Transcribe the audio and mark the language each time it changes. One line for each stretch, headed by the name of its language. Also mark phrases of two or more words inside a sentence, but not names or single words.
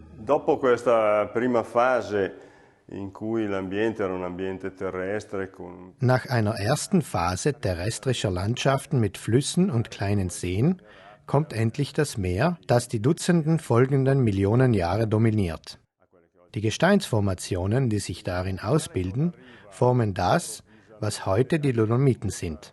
Italian: Dopo questa prima fase in cui l'ambiente era un ambiente terrestre con...
German: Nach einer ersten Phase terrestrischer Landschaften mit Flüssen und kleinen Seen kommt endlich das Meer, das die Dutzenden folgenden Millionen Jahre dominiert. Die Gesteinsformationen, die sich darin ausbilden, formen das, was heute die Dolomiten sind.